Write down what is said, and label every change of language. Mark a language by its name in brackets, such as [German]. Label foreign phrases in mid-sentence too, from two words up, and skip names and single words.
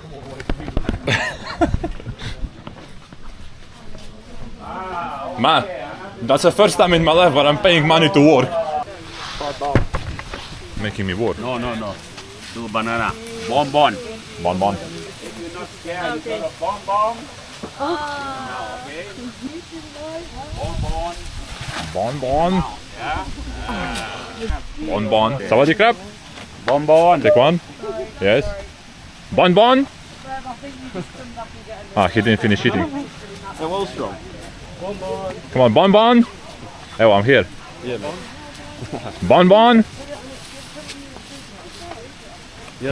[English] Man, that's the first time in my life where I'm paying money to work. Making me work. No. Do banana. Bonbon. Bon. If you're not scared, you got a bonbon. Okay? Bonbon. Bon. Bon. [Thai] Sawadee krab? [English] Bonbon. Take one. Yes. Bon. Ah, he didn't finish eating. They're well strong. Come on, Bon. Oh, I'm here. Yeah, man. Bon. Yeah,